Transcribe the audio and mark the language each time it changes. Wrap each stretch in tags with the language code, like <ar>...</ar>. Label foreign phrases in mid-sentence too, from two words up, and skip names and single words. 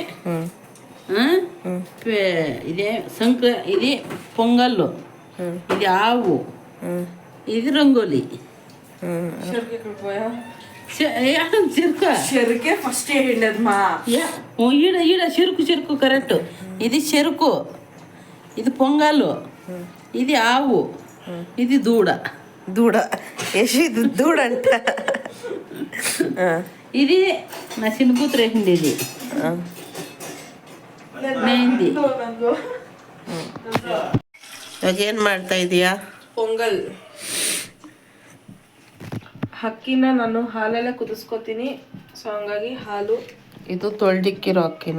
<te>ఇదే ఇది పొంగల్, ఇది ఆవు, ఇది రంగోలి. చెరుకే ఫస్ట్ ఈడ చెరుకు కరెక్ట్. ఇది చెరుకు, ఇది పొంగల్, ఇది ఆవు, ఇది దూడ.</te> <kn>ಇದು ದೂಡ ಅಂತ.</kn> <te>ఇది నా చిన్న కూతురు వేసింది.</te> <kn>ఇది ಮೆಹಂದಿ. ಇವಾಗ ಏನು ಮಾಡ್ತಾ ಇದೀಯಾ? ಪೊಂಗಲ್. ಅಕ್ಕಿನ ನಾನು ಹಾಲೆಲ್ಲ ಕುದಿಸ್ಕೊತೀನಿ. ಸೊ ಹಂಗಾಗಿ ಹಾಲು. ಇದು ತೊಳ್ದಿಕ್ಕಿರೋ ಅಕ್ಕಿನಾ?</kn>